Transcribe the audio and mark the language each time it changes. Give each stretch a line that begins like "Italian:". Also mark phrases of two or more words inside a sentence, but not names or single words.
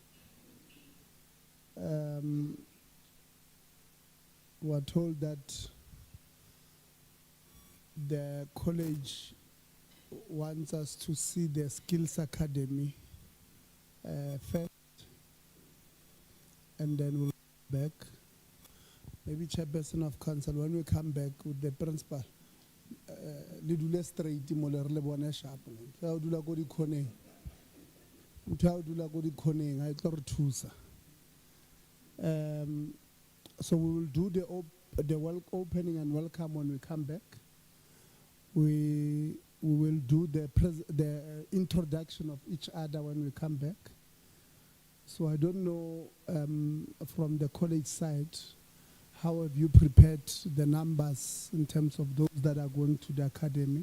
English: We're told that the college wants us to see the Skills Academy first, and then we'll go back. Maybe chairperson of council, when we come back with the principal,
Tswana: le dule straight mo le re le bone sharp. Fa o dula go di khoneng. Motho o dula go di khoneng a tlo re thusa.
English: So we will do the opening and welcome when we come back. We will do the introduction of each other when we come back. So I don't know from the college side, how have you prepared the numbers in terms of those that are going to the academy?